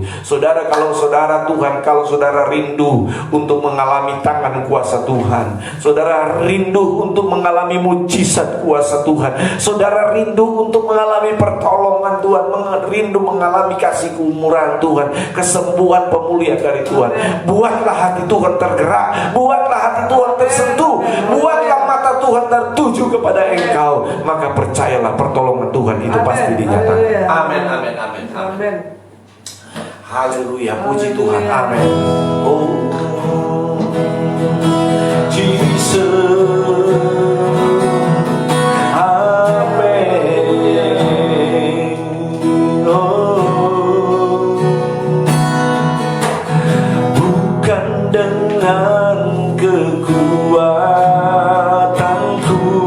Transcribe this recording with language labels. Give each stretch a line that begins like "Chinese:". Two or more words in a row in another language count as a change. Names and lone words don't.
Indonesian: Saudara, kalau saudara rindu untuk mengalami tangan kuasa Tuhan, saudara rindu untuk mengalami mujizat kuasa Tuhan, saudara rindu untuk mengalami pertolongan Tuhan, rindu mengalami kasih kemurahan Tuhan, kesembuhan, pemulihan dari Tuhan, buatlah hati Tuhan tergerak, buatlah hati Tuhan tersentuh, buatlah mata Tuhan tertuju kepada engkau, maka percayalah pertolongan Tuhan itu pasti dinyatakan. Amin, amin, amin, amin. Haleluya, puji Tuhan, amin. Oh, Jesus, amin. Oh, bukan dengan kekuatanku